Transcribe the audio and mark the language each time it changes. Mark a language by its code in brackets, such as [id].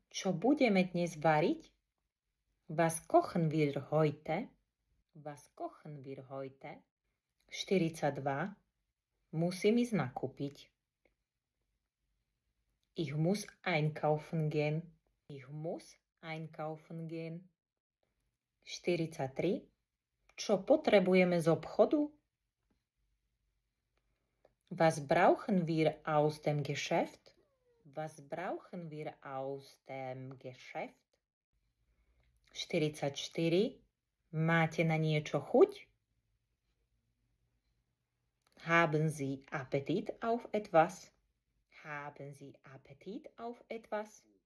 [sk] Čo budeme dnes variť? [de] Was kochen wir heute? Was kochen wir heute? 42. [sk] Musím ísť nakúpiť. [de] Ich muss einkaufen gehen. Ich muss einkaufen gehen. [sk] 43. Čo potrebujeme z obchodu? [de] Was brauchen wir aus dem Geschäft? Was brauchen wir aus dem Geschäft? [sk] 44. Máte na niečo chuť? [de] Haben Sie Appetit auf etwas? Haben Sie Appetit auf etwas?